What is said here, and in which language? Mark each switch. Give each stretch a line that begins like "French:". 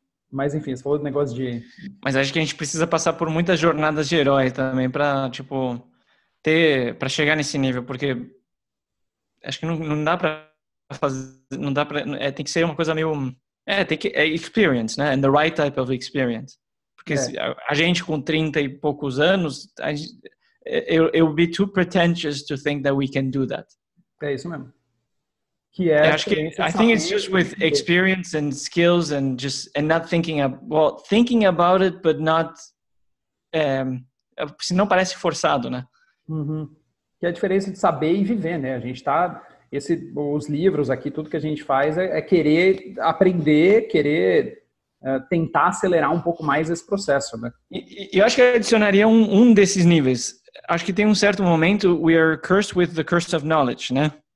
Portuguese: Mas, enfim, você falou do negócio de... Mas acho que a gente precisa passar por muitas jornadas de herói também para, tipo, para chegar nesse nível, porque acho que não dá para fazer, não dá para, tem que ser uma coisa meio, tem que, experience, né?
English: And the right type of experience.
Portuguese: Porque a gente com 30 e poucos anos,
English: it would be too pretentious to think that we can do that.
Portuguese: É isso mesmo. Acho que
English: I think it's just with experience and skills and not thinking about it, but not
Portuguese: senão parece forçado, né? Que é a diferença de saber e viver, né? A gente os livros aqui, tudo que a gente faz é querer aprender, querer tentar acelerar um pouco mais esse processo, né? E eu acho que eu adicionaria um desses níveis. Acho que tem um certo momento,
English: we are cursed with the curse of knowledge,
Portuguese: né?